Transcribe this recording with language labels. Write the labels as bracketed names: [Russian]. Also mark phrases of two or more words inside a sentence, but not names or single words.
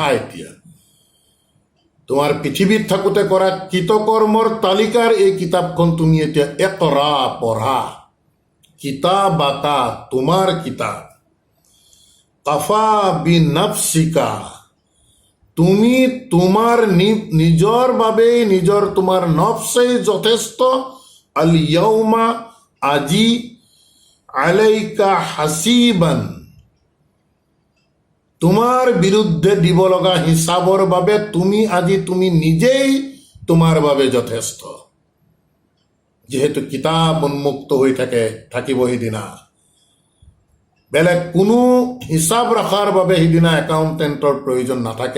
[Assamese] এতিয়া তোমাৰ পৃথিৱীত থাকোঁতে কৰা কৃতকৰ্মৰ তালিকাৰ এই কিতাপখন তুমি এতিয়া ইকৰা, পঢ়া, কিতাবাকা, তোমাৰ কিতাপ, [Arabic] كفى بنفسك, [Assamese] তুমি তোমাৰ নিজৰ বাবে তোমাৰ নফছেই যথেষ্ট, [Arabic] اليوم, আজি, عليك حسيبا, [Assamese] তোমাৰ বিৰুদ্ধে দিব লগা হিচাপৰ বাবে তুমি নিজেই তোমাৰ বাবে যথেষ্ট। যিহেতু কিতাপ উন্মুক্ত হৈ থাকিব সিদিনা, বেলেগ কোনো হিচাপ ৰখাৰ বাবে সিদিনা একাউণ্টেণ্টৰ প্ৰয়োজন নাথাকে।